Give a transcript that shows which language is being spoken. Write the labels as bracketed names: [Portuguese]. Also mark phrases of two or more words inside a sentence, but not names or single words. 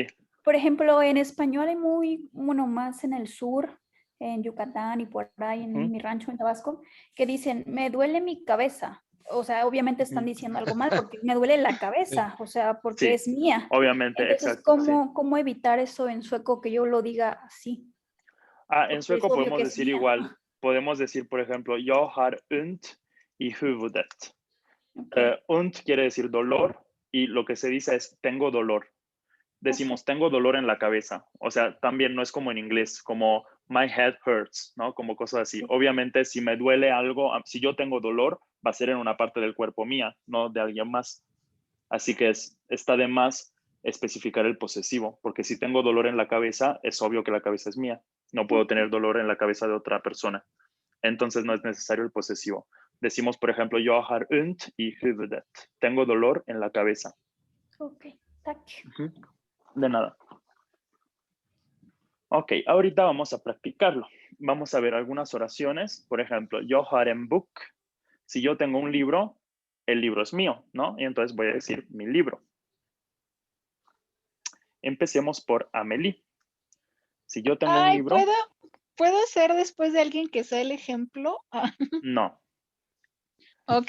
[Spanish] Por ejemplo, en español hay más en el sur, en Yucatán y por ahí en mi rancho en Tabasco, que dicen, me duele mi cabeza. O sea, obviamente están diciendo algo mal porque me duele la cabeza, o sea, porque Sí, es mía. obviamente, Entonces, exacto. Sí. ¿cómo evitar eso en sueco que yo lo diga así? En Porque es sueco obvio podemos que es decir mía. igual. Podemos decir, por ejemplo, [Swedish] jag har ont i huvudet. [Spanish] Ok, Und quiere decir dolor y lo que se dice es tengo dolor. Decimos tengo dolor en la cabeza. O sea, también no es como en inglés, como [English] my head hurts, [Spanish] ¿no? Como cosas así. Obviamente, si me duele algo, si yo tengo dolor, va a ser en una parte del cuerpo mía, no de alguien más. Así que está de más especificar el posesivo, porque si tengo dolor en la cabeza, es obvio que la cabeza es mía. No puedo tener dolor en la cabeza de otra persona. Entonces no es necesario el posesivo. Decimos, por ejemplo, [Swedish] jag har ont i huvudet. [Spanish] Tengo dolor en la cabeza. [Swedish] ok, tack. [Spanish] De nada. Ok, ahorita vamos a practicarlo. Vamos a ver algunas oraciones. Por ejemplo, [Swedish] jag har en bok. [Spanish] Si yo tengo un libro, el libro es mío, ¿no? Y entonces voy a decir mi libro. Empecemos por Amelie. Si yo tengo un libro... ¿puedo ser después de alguien que sea el ejemplo? No. Ok,